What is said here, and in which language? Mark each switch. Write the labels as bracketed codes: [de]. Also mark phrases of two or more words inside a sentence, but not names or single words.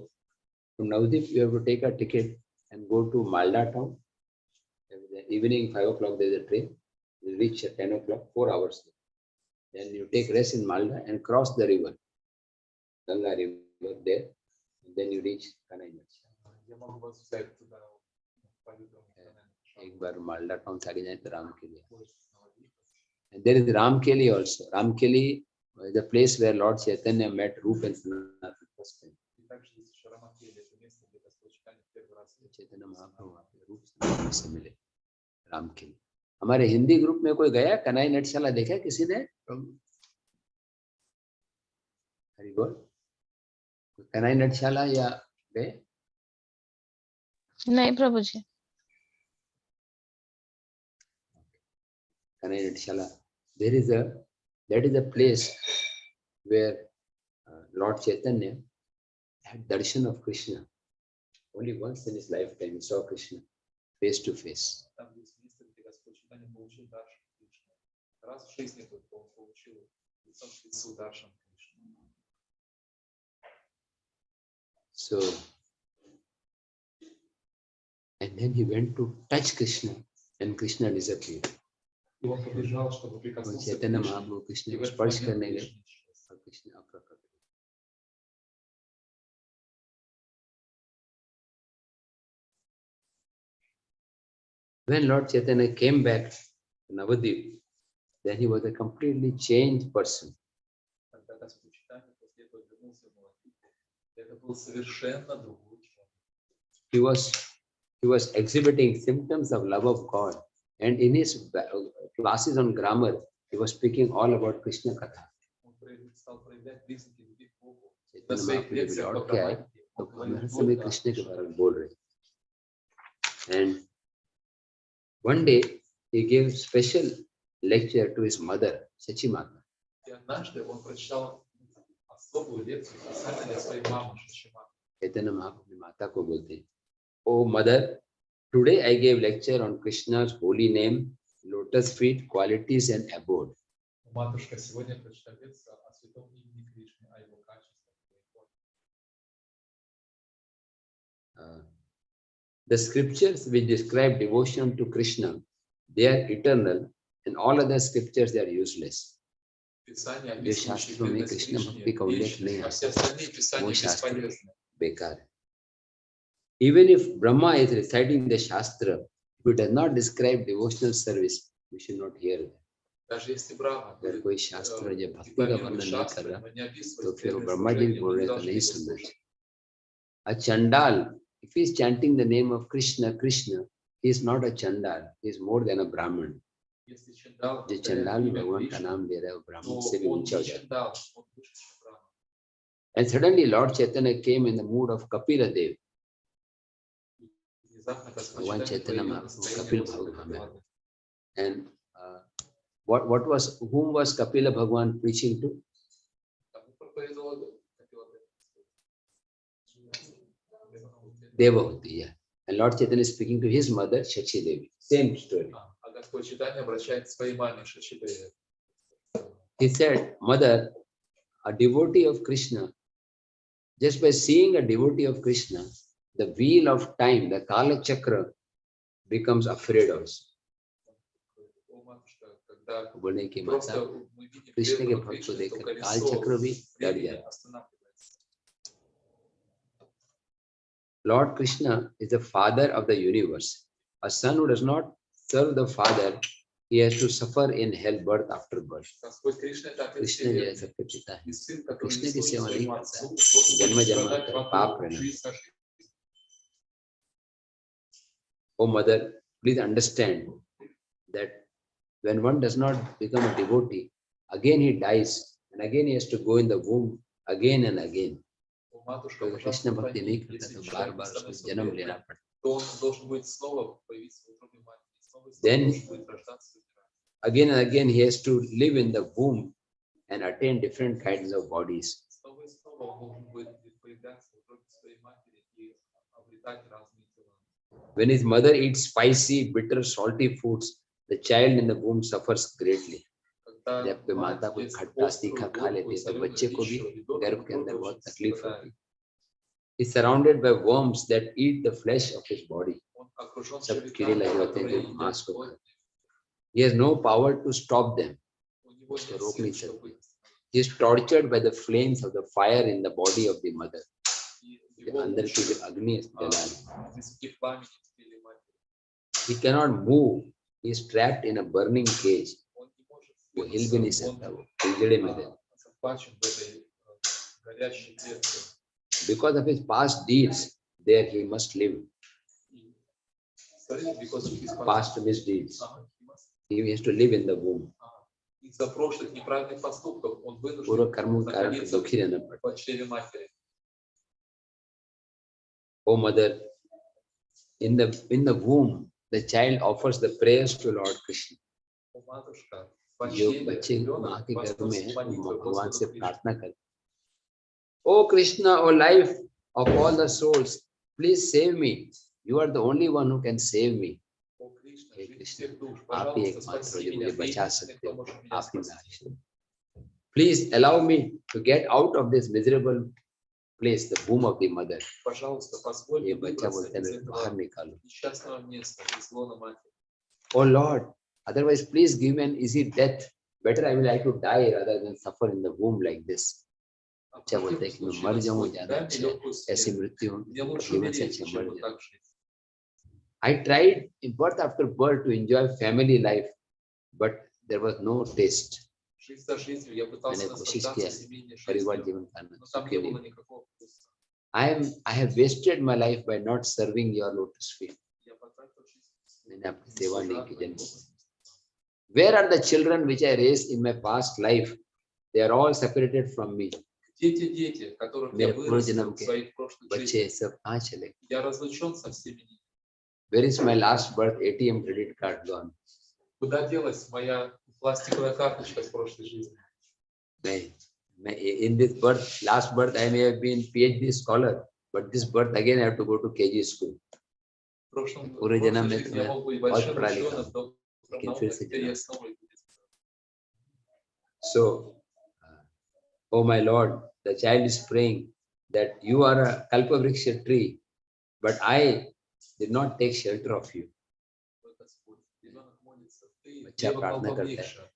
[en] From Navadip you have to take a ticket and go to Malda town. Evening 5 o'clock there is a train. You reach at 10 o'clock, 4 hours. Then you take rest in Malda and cross the river, Ganga river there. And then you reach Kanai. [hi] एक बार मालदा टाउन से आगे जाए तो रामकेली. [en] And there is Ramkeli also. Ramkeli is the place where Lord Chaitanya met Rup and Sanatana first time. [hi] Chaitanya Mahaprabhu रूप Sanatana से मिले. रामकेली. हमारे हिंदी ग्रुप में कोई गया कनाई नटशाला देखा किसी ने? हरि बोल. कनाई नटशाला या गए? नहीं प्रभु जी. Kanai Natshala. [en] That is a place where Lord Chaitanya had darshan of Krishna. Only once in his lifetime he saw Krishna face to face. So, and then he went to touch Krishna and Krishna disappeared. [hi] Chaitanya Mahaprabhu Krishna को स्पर्श करने गए और कृष्ण अप्रकट. [en] When Lord Chaitanya came back to Navadip, then he was a completely changed person. He was exhibiting symptoms of love of God, and in his classes on grammar, he was speaking all about Krishna Katha. [hi] चैतन्य महाप्रभु जब लौट के आए तो हर समय कृष्ण के बारे में बोल रहे. [en] And one day he gave special lecture to his mother, Sachi Mata. [hi] Chaitanya Mahaprabhu माता को बोलते हैं, [en] Oh mother, today I gave lecture on Krishna's holy name, lotus feet, qualities and abode. The scriptures which describe devotion to Krishna, they are eternal, and all other scriptures they are useless. [hi] जो शास्त्रों में कृष्ण भक्ति का उल्लेख नहीं आता, वो शास्त्र बेकार है. [en] Even if Brahma is reciting the Shastra, if it does not describe devotional service, we should not hear that. [ru] Даже если Брахма [hi] अगर [ru] говорит, [hi] कोई शास्त्र जो भक्ति का [ru] декларирует [hi] वर्णन नहीं कर [ru] шастры, [hi] रहा, [ru] но не описывает [hi] तो फिर वो [ru] преданное [hi] ब्रह्मा जी [ru] служение, [hi] बोल [ru] мы [hi] रहे [ru] не [hi] तो [ru] должны [hi] नहीं [ru] его [hi] सुनना [ru] слушать. [hi] चाहिए. [en] A Chandal, if he is chanting the name of Krishna, Krishna, he is not a Chandal, he is more than a Brahman. [ru] Если Чандал [hi] जो [ru] повторяет [hi] चंडाल [ru] имя [hi] भगवान का [ru] Кришны, [hi] नाम ले रहा है वो ब्राह्मण [ru] то [hi] से भी [ru] он [hi] ऊंचा हो [ru] не [hi] जाता है. [ru] Чандал, он выше, чем Брахма. [en] And suddenly Lord Chaitanya came in the mood of Kapila Dev. [ru] Внезапно Господь [hi] भगवान [ru] Чайтанья [hi] चैतन्य [ru] проявил [hi] महाप्रभु [ru] настроение [hi] कपिल [ru] Господа [hi] भाव में. [ru] Капилады. [en] And whom was Kapila Bhagwan preaching to? [ru] Кому проповедовал Капилада? [en] Devahuti, yeah. And Lord Chaitanya is speaking to his mother, Shakshi Devi. Same story. [ru] А Господь Чайтанья обращается к своей маме Шачидеве. [en] He said, Mother, a devotee of Krishna, just by seeing a devotee of Krishna, the wheel of time, the Kala Chakra, becomes afraid also. [ru] О, матушка, когда [hi] बोलने की [ru] просто [hi] माता [ru] мы видим [hi] कृष्ण के [ru] преданного [hi] भक्त को [ru] Кришны, то [hi] देखकर काल [ru] колесо [hi] चक्र भी डर [ru] времени [hi] जाता. [ru] останавливается. [en] Lord Krishna is the father of the universe. A son who does not serve the father, he has to suffer in hell birth after birth. [ru] Господь Кришна это Отец [hi] कृष्ण जो है [ru] Вселенной. [hi] सबके पिता है. [ru] И сын, который [hi] कृष्ण [ru] не [hi] की [ru] служит [hi] सेवा नहीं [ru] своему [hi] करता [ru] отцу, [hi] है, [ru] должен [hi] जन्म [ru] будет [hi] जन्मांतर [ru] страдать в [hi] पाप [ru] аду [hi] परिणाम. [ru] жизнь на жизнь. [en] Oh mother, please understand that when one does not become a devotee, again he dies and again he has to go in the womb again and again. [ru] О, матушка, [hi] तो कृष्ण [ru] пожалуйста, [hi] भक्ति नहीं [ru] пойми, [hi] करता [ru] если [hi] तो बार [ru] человек не [hi] बार उसको [ru] становится [hi] जन्म लेना [ru] преданным, [hi] पड़ता. [ru] то он должен будет снова появиться в утробе матери. Снова и снова [en] Then [ru] должен будет рождаться и умирать. [en] again and again he has to live in the womb and attain different kinds of bodies. [ru] Снова и снова он должен будет появляться в утробе своей матери и обретать разные тела. [en] When his mother eats spicy, bitter, salty foods, the child in the womb suffers greatly. [ru] Когда [hi] जब कोई [ru] мать [hi] माता कुछ [ru] ест [hi] खट्टा [ru] острую, [hi] तीखा खा [ru] горькую, [hi] लेती है तो [ru] соленую [hi] बच्चे को भी [ru] пищу, ребенок [hi] गर्भ के अंदर [ru] очень [hi] बहुत तकलीफ [ru] страдает. [hi] होती है. [en] He is surrounded by worms that eat the flesh of his body. [ru] Он окружен [hi] सब कीड़े [ru] червяками, [hi] लगे होते हैं [ru] которые [hi] जो [ru] едят [hi] मांस को [ru] плоть. [hi] खाते हैं. [en] He has no power to stop them. [ru] У него [hi] उसको [ru] нет [hi] रोक [ru] сил, [hi] नहीं [ru] чтобы [hi] सकते. [en] He is tortured by the flames of the fire in the body of the mother. [ru] его [hi] अंदर की जो [ru] мучают, [hi] अग्नि है जला रही. [ru] языки пламени в теле матери. [en] He cannot move. He is trapped in a burning cage. [ru] Он не может [hi] वो हिल भी नहीं [ru] двинуться, [hi] सकता, वो पिंजड़े में है. [ru] он захвачен в этой горящей клетке. [en] Because of his past deeds, there he must live. И, sorry, because of his Past misdeeds. he must- He has to live in the womb. [ru] Из-за прошлых неправильных поступков он [hi] पूर्व [ru] вынужден [hi] कर्मों के कारण [ru] находиться [hi] दुखी रहना पड़ता. [ru] в чреве матери. [en] Oh mother, in the womb, the child offers the prayers to Lord Krishna. [ru] О, матушка, в [hi] जो [ru] чреве [hi] बच्चे माँ [ru] ребенок [hi] के गर्भ में है, [ru] возносит молитвы [hi] वो भगवान से [ru] Господу Кришне. [hi] प्रार्थना करते. [en] Oh Krishna, oh life of all the souls, please save me. You are the only one who can save me. [ru] О, Кришна, [hi] हे [ru] жизнь [hi] कृष्ण, [ru] всех душ, [hi] आप ही [ru] пожалуйста, [hi] एकमात्र हो [ru] спаси [hi] जो [ru] меня. [hi] मुझे [ru] Ты [hi] बचा [ru] единственный, [hi] सकते [ru] кто [hi] हो. [ru] может меня [hi] आप ही [ru] спасти. [hi] में. [en] Please allow me to get out of this miserable place, the womb of the mother. [ru] Пожалуйста, позволь [hi] ये [ru] мне [hi] बच्चा [ru] выбраться [hi] बोलते हैं [ru] из [hi] मेरे को बाहर [ru] этого [hi] निकालो. [ru] несчастного места, из лона матери. [en] Oh Lord, otherwise please give me an easy death. Better I will like to die rather than suffer in the womb like this. [ru] А в [hi] बच्चा बोलता है [ru] противном [hi] कि मैं [ru] случае, [hi] मर जाऊं [ru] Господь, [hi] ज्यादा [ru] дай мне [hi] अच्छा है. [ru] легкую [hi] ऐसी [ru] смерть. [hi] मृत्यु [ru] Мне лучше [hi] जीवन से [ru] умереть, [hi] अच्छा [ru] чем [hi] मर [ru] вот [hi] जाए. [ru] так жить. [en] I tried in birth after birth to enjoy family life, but there was no taste. [ru] Жизнь за жизнью я [hi] मैंने [ru] пытался [hi] कोशिश [ru] наслаждаться [hi] किया [ru] семейной [hi] परिवार [ru] жизнью, [hi] जीवन करना, [ru] но там [hi] सुखी [ru] не было [hi] नहीं. [ru] никакого вкуса. [en] I have wasted my life by not serving your lotus feet. [ru] Я потратил жизнь, [hi] मैंने आपकी सेवा नहीं की जन्म. [ru] служа. [en] Where are the children which I raised in my past life? They are all separated from me. [ru] Где те дети, которых я [hi] मेरे पूर्व जन्म [ru] вырастил в [hi] के [ru] своих прошлых [hi] बच्चे [ru] жизнях? [hi] सब कहाँ चले? [ru] Я разлучен со всеми ними. [en] Where is my last birth ATM credit card gone? [ru] Куда делась моя пластиковая карточка с прошлой жизни? [en] In this birth, last birth, I may have been PhD scholar, but this birth again I have to go to KG school. [ru] В прошлой [hi] पूरे जन्म में [ru] жизни [hi] तो [ru] я [hi] मैं [ru] мог быть [hi] बहुत [ru] большим [hi] पढ़ा लिखा [ru] ученым, [hi] हूँ, [ru] доктором [hi] लेकिन [ru] наук, [hi] फिर [ru] а [hi] से [ru] теперь [hi] जन्म. [ru] я снова иду. [en] So, oh my Lord, the child is praying that you are a Kalpavriksha tree, but I did not take shelter of you. [ru] Господь, ребенок молится, ты [hi] बच्चा [ru] дева [hi] प्रार्थना करता है, [ru] Калпаврикша.